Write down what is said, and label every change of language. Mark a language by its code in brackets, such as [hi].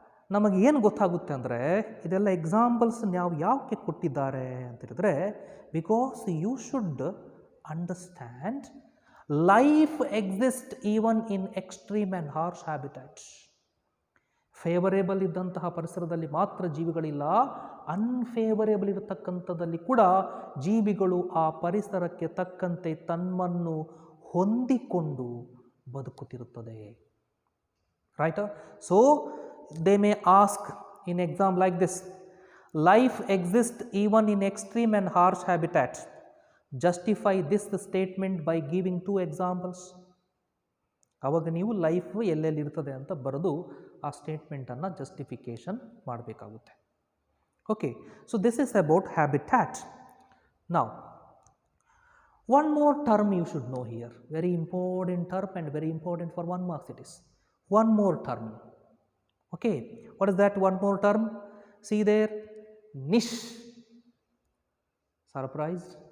[kn] ನಮಗೇನು ಗೊತ್ತಾಗುತ್ತೆ ಅಂದರೆ ಇದೆಲ್ಲ ಎಕ್ಸಾಂಪಲ್ಸ್ ನಾವು ಯಾಕೆ ಕೊಟ್ಟಿದ್ದಾರೆ ಅಂತ ಹೇಳಿದ್ರೆ, [en] Because you should understand life exist even in extreme and harsh habitats. [kn] Favourable ಇದ್ದಂತಹ ಪರಿಸರದಲ್ಲಿ ಮಾತ್ರ ಜೀವಿಗಳಿಲ್ಲ, ಅನ್ಫೇವರೇಬಲ್ ಇರತಕ್ಕಂಥದ್ದಲ್ಲಿ ಕೂಡ ಜೀವಿಗಳು ಆ ಪರಿಸರಕ್ಕೆ ತಕ್ಕಂತೆ ತಮ್ಮನ್ನು ಹೊಂದಿಕೊಂಡು ಬದುಕುತ್ತಿರುತ್ತದೆ. Right? [en] So they may ask in exam like this, life exists even in extreme and harsh habitat, justify this statement by giving 2 examples. [kn] ಆವಾಗ ನೀವು ಲೈಫ್ ಎಲ್ಲೆಲ್ಲಿ ಇರ್ತದೆ ಅಂತ ಬರೆದು ಆ ಸ್ಟೇಟ್ಮೆಂಟನ್ನು ಜಸ್ಟಿಫಿಕೇಶನ್ ಮಾಡಬೇಕಾಗುತ್ತೆ. [en] Okay, so this is about habitat. ನಾವು one more term you should know here, very important term and very important for 1 marks it is. One more term. Okay, what is that one more term? See there, niche. Surprised?